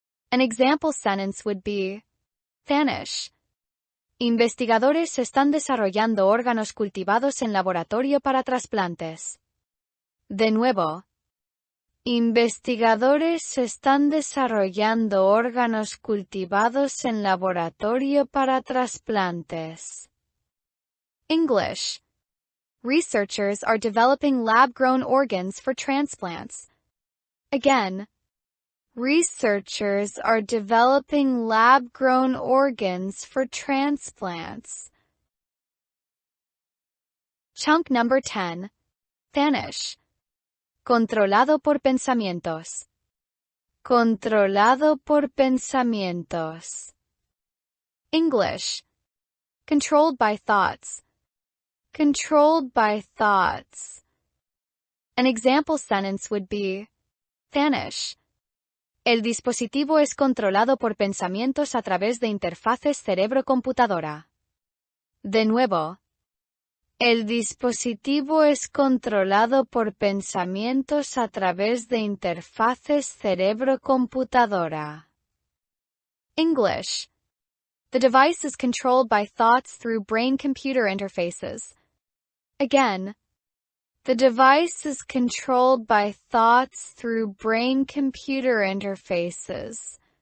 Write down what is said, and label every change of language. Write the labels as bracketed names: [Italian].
[English] An example sentence would be, vanish. [Spanish] Investigadores están desarrollando órganos cultivados en laboratorio para trasplantes. De nuevo, investigadores están desarrollando órganos cultivados en laboratorio para trasplantes. [English] English. Researchers are developing lab-grown organs for transplants. Again, researchers are developing lab-grown organs for transplants. Chunk number 10. Vanish. [Spanish] Controlado por pensamientos. Controlado por pensamientos. [English] English. Controlled by thoughts. Controlled by thoughts. An example sentence would be, vanish. [Spanish] El dispositivo es controlado por pensamientos a través de interfaces cerebro-computadora. De nuevo, el dispositivo es controlado por pensamientos a través de interfaces cerebro-computadora. [English] English. The device is controlled by thoughts through brain-computer interfaces. Again, the device is controlled by thoughts through brain-computer interfaces.